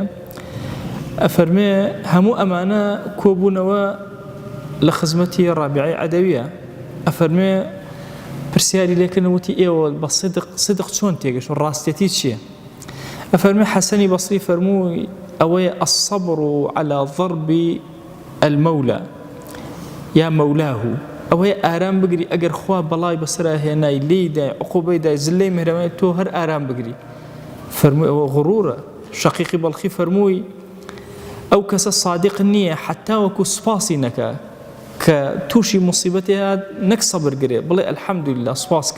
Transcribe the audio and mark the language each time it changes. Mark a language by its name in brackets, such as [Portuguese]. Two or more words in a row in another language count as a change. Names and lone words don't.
[Central Kurdish] ئەفەرمێ هەموو ئەمانە کۆبوونەوە لە خزمەتی ڕابعەی عەدەویە. ئەفەرمێ پرسیاری لێکردن وتی ئێوە بە صدق چۆن تێگەشت و ڕاستێتی چییە؟ ئەفەرمێ حەسەنی بەسری فەرمووی ئەوەیە [Arabic] الصبر على ضرب المولى یا مولاه، [Central Kurdish] ئەوەیە ئارام بگری ئەگەر خوا بەڵای بەسرا هێنای لێدای عقوبەی دای زلەی مهرەبانی تۆ هەر ئارام بگری. فەرمووی ئەوە غڕورە. شەقیقی بەڵخی فەرمووی ئەو کەسە صادق نییە حتا وەکو سوپاسی نەکا کە تووشی موسیبەتی هات نەک سەبر گرێ بڵێ ئەلحەمدولله سوپاسکە.